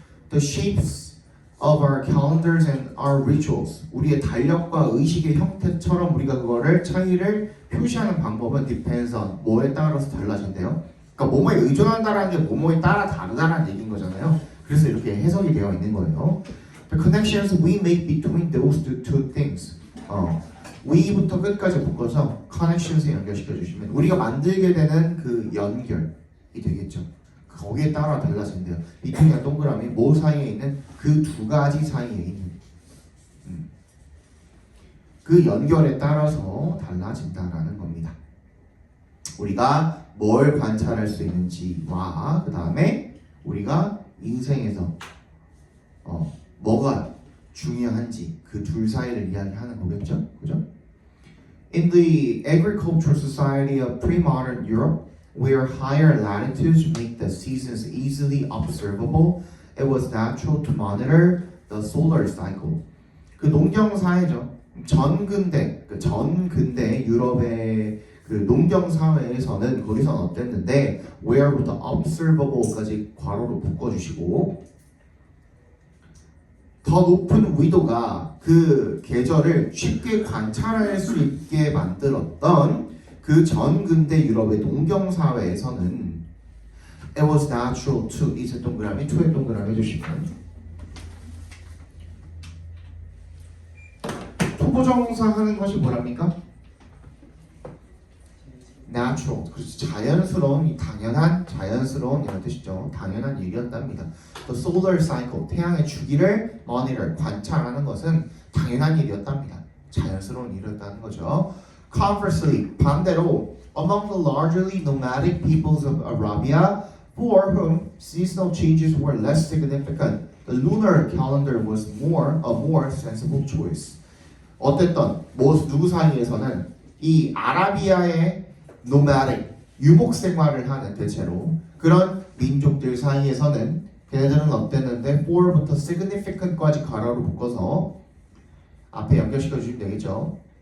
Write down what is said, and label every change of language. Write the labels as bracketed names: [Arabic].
[English] The shapes of our calendars and our rituals [Korean] 우리의 달력과 의식의 형태처럼 우리가 그거를 차이를 표시하는 방법은 [English] depends on [Korean] 뭐에 따라서 달라진대요. 그러니까 뭐뭐에 의존한다라는 게 뭐뭐에 따라 다르다라는 얘기인 거잖아요. 그래서 이렇게 해석이 되어 있는 거예요. [English] The connections we make between those two things. [Korean] we부터 끝까지 묶어서 connections에 연결시켜 주시면 우리가 만들게 되는 그 연결이 되겠죠. 거기에 따라 달라진대요. between이랑 동그라미 뭐 사이에 있는 그 두 가지 사이에 있는 그 연결에 따라서 달라진다라는 겁니다. 우리가 뭘 관찰할 수 있는지와 그 다음에 우리가 인생에서 뭐가 중요한지 그 둘 사이를 이야기하는 거겠죠, 그죠? [English] In the agricultural society of pre-modern Europe, where higher latitudes make the seasons easily observable, it was natural to monitor the solar cycle. [Korean] 그 농경 사회죠. 전근대 유럽의 그 농경 사회에서는 거기선 어땠는데 where부터 observable까지 괄호로 묶어주시고 더 높은 위도가 그 계절을 쉽게 관찰할 수 있게 만들었던 그 전근대 유럽의 농경 사회에서는 [English] it was natural to [Korean] 이제 동그라미 to에 동그라미 해주시면 토부정사 하는 것이 뭐랍니까? natural, 그렇지 자연스러운, 당연한, 자연스러운 이런 뜻이죠. 당연한 일이었답니다. [English] The solar cycle, [Korean] 태양의 주기를 monitor, 관찰하는 것은 당연한 일이었답니다. 자연스러운 일이었다는 거죠. [English] Conversely, [Korean] 반대로 [English] among the largely nomadic peoples of Arabia, for whom seasonal changes were less significant, the lunar calendar was a more sensible choice. [Korean] 어땠던 누구 사이에서는 이 아라비아의 nomadic 유목 생활을 하는 대체로 그런 민족들 사이에서는 걔네들은 어땠는데 4부터 significant까지 가로로 묶어서 앞에 연결시켜 주시면 되겠죠.